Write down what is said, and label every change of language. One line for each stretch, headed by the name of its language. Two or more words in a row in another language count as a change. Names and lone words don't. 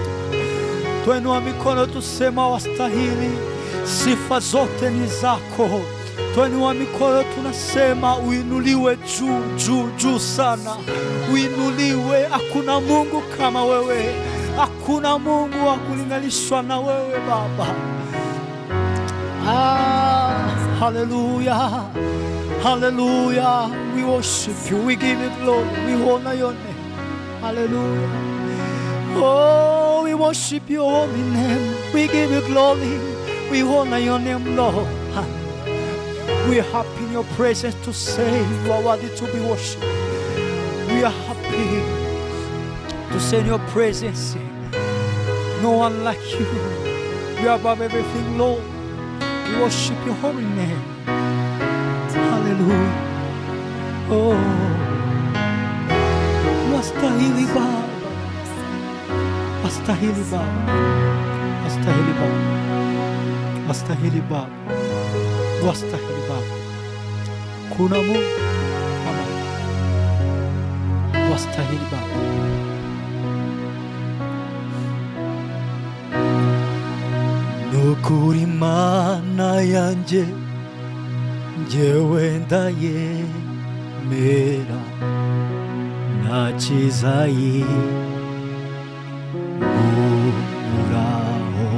Swahili: Twainua mikono, tusema wastahili, sifa zote ni zako. Twainua mikono, tunasema uinuliwe juu, juu, juu sana. Uinuliwe, hakuna Mungu kama wewe. Hakuna Mungu wa kulinganishwa na wewe Baba. Hallelujah.
English: Hallelujah. We worship you. We give you glory. We honor your name. Hallelujah. Oh, we worship your holy name. We give you glory. We honor your name, Lord. We are happy in your presence to say you are worthy to be worshipped. We are happy to say in your presence, no one like you. You are above everything, Lord. We worship your holy name.
Swahili: Hallelujah. Oh, wastahili Baba. wastahili Baba, wastahili Baba, wastahili Baba, wastahili Baba. Kuna Mungu kama wewe. Wastahili Baba.
Rundi: Nukuri Mana yanje njyewe ndayemera nta kizayi uraho.